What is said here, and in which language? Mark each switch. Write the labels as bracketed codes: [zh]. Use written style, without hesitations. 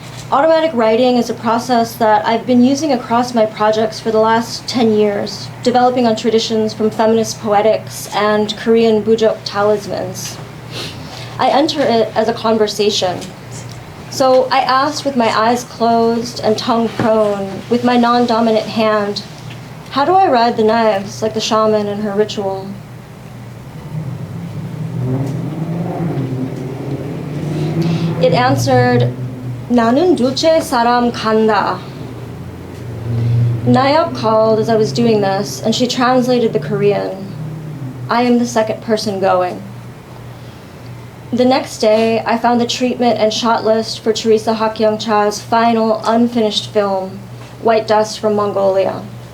[en] Automatic writing is a process that I've been using across my projects for the last 10 years, developing on traditions from feminist poetics and Korean Budoji talismans. I enter it as a conversation. So I asked with my eyes closed and tongue prone, with my non-dominant hand, how do I ride the knives like the shaman in her ritual? It answered, [ko] 나는 둘째 사람 간다. [en] Nayop called as I was doing this, and she translated the Korean. I am the second person going. The next day, I found the treatment and shot list for Teresa Hakkyung-cha's final unfinished film, White Dust from Mongolia.